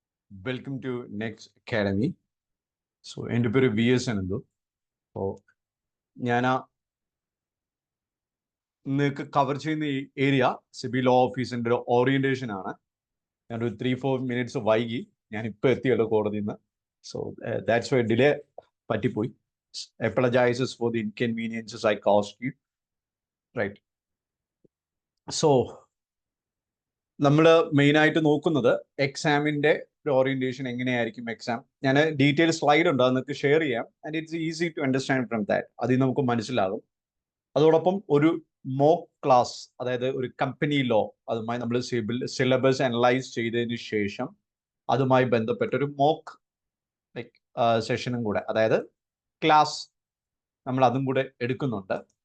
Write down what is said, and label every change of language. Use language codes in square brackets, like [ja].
[en] Welcome to Next Academy. [ml] എൻ്റെ പേര് VS Ananthu. അപ്പോൾ ഞാൻ നിങ്ങൾക്ക് കവർ ചെയ്യുന്ന ഈ ഏരിയ സിബി ലോ ഓഫീസിൻ്റെ ഒരു ഓറിയൻറ്റേഷൻ ആണ്. ഞാനൊരു 3-4 മിനിറ്റ്സ് വൈകി. ഞാൻ ഇപ്പോൾ എത്തിയല്ലോ കോടതിയിൽ നിന്ന്. [en] so that's why delay [ml] പറ്റിപ്പോയി. [en] Apologizes for the inconveniences I caused you. Right. [ml] So നമ്മൾ മെയിനായിട്ട് നോക്കുന്നത് എക്സാമിൻ്റെ ഒരു ഓറിയന്റേഷൻ എങ്ങനെയായിരിക്കും എക്സാം. ഞാൻ ഡീറ്റെയിൽ സ്ലൈഡ് ഉണ്ട്, അത് നിങ്ങൾക്ക് ഷെയർ ചെയ്യാം. [en] And it's easy to understand from that. [ml] അതിൽ നമുക്ക് മനസ്സിലാകും. അതോടൊപ്പം ഒരു മോക്ക് ക്ലാസ്, അതായത് ഒരു കമ്പനി ലോ, അതുമായി നമ്മൾ സിലബസ് അനലൈസ് ചെയ്തതിന് ശേഷം അതുമായി ബന്ധപ്പെട്ട ഒരു മോക്ക് സെഷനും കൂടെ, അതായത് ക്ലാസ്, നമ്മൾ അതും കൂടെ എടുക്കുന്നുണ്ട്.